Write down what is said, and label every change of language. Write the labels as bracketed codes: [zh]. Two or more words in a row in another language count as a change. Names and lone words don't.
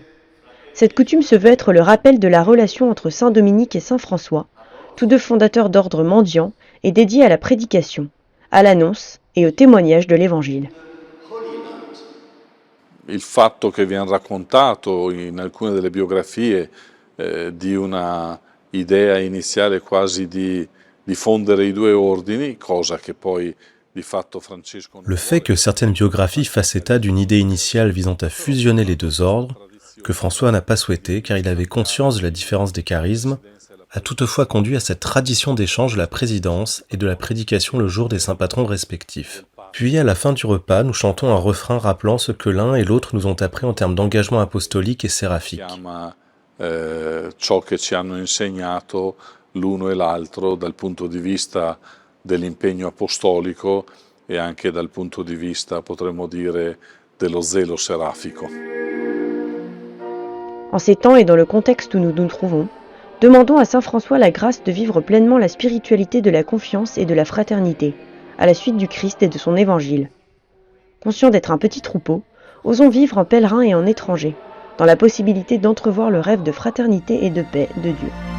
[fr] Cette coutume se veut être le rappel de la relation entre Saint Dominique et Saint François, tous deux fondateurs d'ordre mendiant et dédiés à la prédication, à l'annonce et au témoignage de l'Évangile. [it] Il fatto che viene raccontato in alcune delle biografie di una idea iniziale quasi di fondere i due ordini, cosa che poi di fatto Francesco... [fr] Le fait que certaines biographies fassent état d'une idée initiale visant à fusionner les deux ordres, que François n'a pas souhaité car il avait conscience de la différence des charismes, a toutefois conduit à cette tradition d'échange de la présidence et de la prédication le jour des saints patrons respectifs. Puis, à la fin du repas, nous chantons un refrain rappelant ce que l'un et l'autre nous ont appris en termes d'engagement apostolique et séraphique. [it] Ciò che ci hanno insegnato l'uno e l'altro dal punto di vista dell'impegno apostolico e anche dal punto di vista, potremmo dire, dello zelo serafico. [fr] En ces temps et dans le contexte où nous nous trouvons, demandons à Saint François la grâce de vivre pleinement la spiritualité de la confiance et de la fraternité, à la suite du Christ et de son évangile. Conscients d'être un petit troupeau, osons vivre en pèlerin et en étranger, dans la possibilité d'entrevoir le rêve de fraternité et de paix de Dieu.